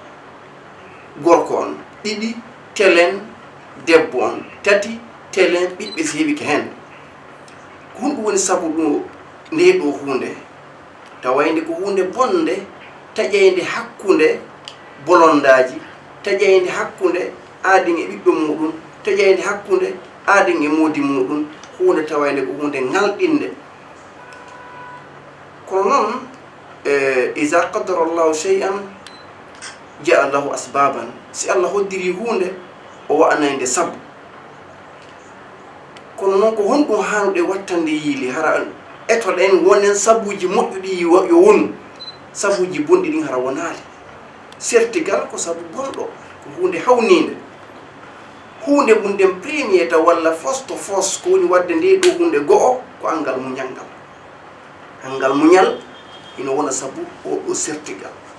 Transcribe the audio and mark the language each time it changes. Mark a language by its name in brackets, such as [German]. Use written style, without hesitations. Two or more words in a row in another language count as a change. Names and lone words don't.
[Fula] gorko on ɗiɗi telen debbo on tati telen ɓiɓɓe so heeɓi ko hen ko hunɗum woni sabu ɗo nde ɗo hunde tawayde ko hunde bonde taƴayde hakkude bolondaji taƴayde hakkude aadin e ɓiɓɓe muɗum taƴayde hakkude aadin e moodi muɗum hunde tawayde ko hunde ngalɗinde kono noon [Arabic] إذا قدر الله شيئا جاء له أسبابا [Fula] si Allah hoddiri hunde o wa'anayde sabu kono noon ko honɗum hanuɗe wattande yiili hara etoɗen wonen sabuji moƴƴuɗi yo wonu sabuji bonɗi ɗin hara wonaali sertigal ko sabu bonɗo ko hunde hawnide hunde munden premier ta walla fos to fos ko woni wadde nde ɗo hunde go'o ko angal muñal ngal angal muñal ina wona sabu o ɗo sertigal